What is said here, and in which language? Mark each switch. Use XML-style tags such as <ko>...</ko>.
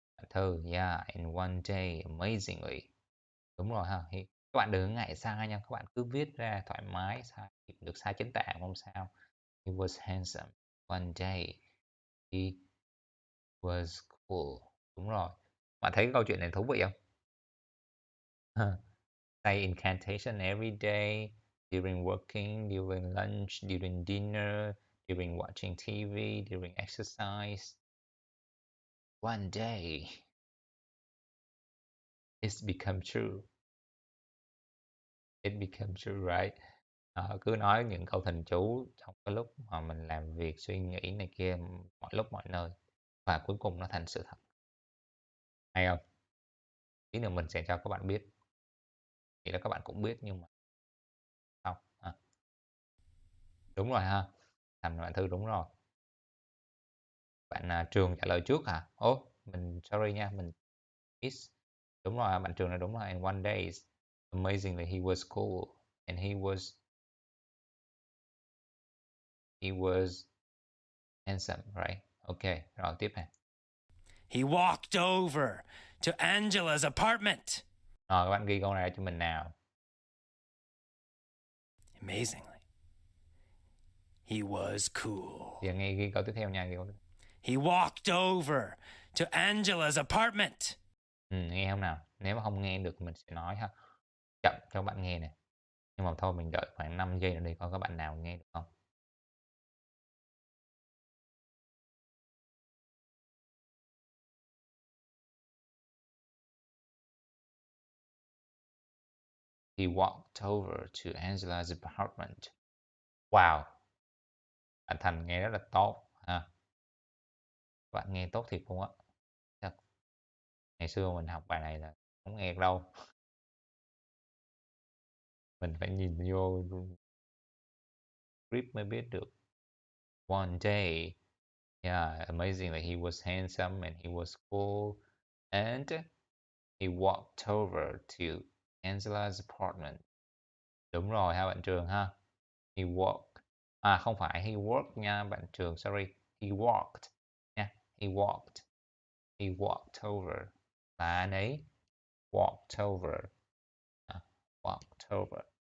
<en>Thư, yeah. And one day, amazingly.</en> <vi>Đúng rồi ha. Các bạn đừng ngại sai nha. Các bạn cứ viết ra thoải mái. Được sai chính tả không sao.</vi> <en>He was handsome. One day, he was cool.</en> <vi>Đúng rồi. Bạn thấy câu chuyện này thú vị không?</vi> <en>Say incantation every day, during working, during lunch, during dinner, during watching TV, during exercise. One day, it's become true. It become true, right?</en> <vi>Cứ nói những câu thần chú trong cái lúc mà mình làm việc, suy nghĩ này kia, mọi lúc mọi nơi. Và cuối cùng nó thành sự thật. Hay không? Tí nữa mình sẽ cho các bạn biết. Thì là các bạn cũng biết nhưng mà không. Đúng rồi ha. Thành bạn Thư đúng rồi. Bạn Trường trả lời trước hả? Mình sorry nha, mình miss. Đúng rồi, bạn Trường là đúng rồi.</vi> <en>And one day, amazingly, he was cool. And he was handsome, right?</en> <vi>Ok, rồi tiếp nè.</vi> <en>He walked over to Angela's apartment.</en> <vi>Rồi, các bạn ghi câu này cho mình nào.</vi> <en>Amazingly, he was cool.</en> <vi>Giờ nghe ghi câu tiếp theo nha.</vi> <en>He walked over to Angela's apartment.</en> <vi>Nghe không nào? Nếu mà không nghe được mình sẽ nói ha. Chậm cho bạn nghe nè. Nhưng mà thôi mình đợi khoảng 5 giây nữa đi coi các bạn nào nghe được không.</vi> <en>He walked over to Angela's apartment. Wow.</en> <vi>Bạn Thành nghe rất là tốt ha. Bạn nghe tốt thiệt luôn á. Thật. Ngày xưa mình học bài này là không nghe được đâu. Mình phải nhìn vô script mới biết được.</vi> <en>One day, yeah, amazingly, he was handsome and he was cool. And he walked over to Angela's apartment.</en> <vi>Đúng rồi ha bạn Trường ha.</vi> <en>He walked.</en> <vi>Không phải</vi> <en>he worked</en> <vi>nha bạn Trường, sorry.</vi> <en>He walked nha. He walked. He walked over.</en> <vi>Là anh ấy</vi> <en>walked over. Walked over.</en>